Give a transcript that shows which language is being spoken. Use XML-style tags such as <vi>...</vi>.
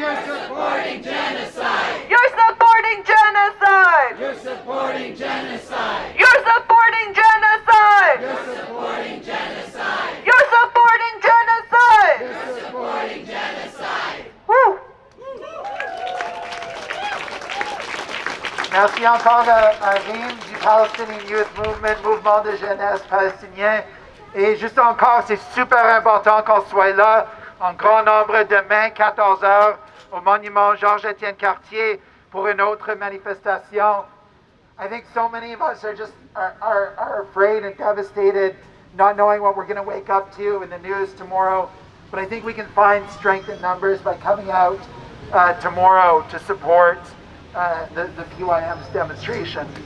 <en>You're supporting genocide! You're supporting genocide! You're supporting genocide! You're supporting genocide! You're supporting genocide! You're supporting genocide! You're supporting genocide! Woo!</en> <fr>Merci encore à Rim du Palestinian Youth Movement, mouvement de jeunesse palestinien. Et juste encore, c'est super important qu'on soit là en grand nombre demain, 14h, au monument Georges-Étienne Cartier pour une autre manifestation.</fr> <en>I think so many of us are just are afraid and devastated, not knowing what we're going to wake up to in the news tomorrow. But I think we can find strength in numbers by coming out tomorrow to support the PYM's demonstration.</en>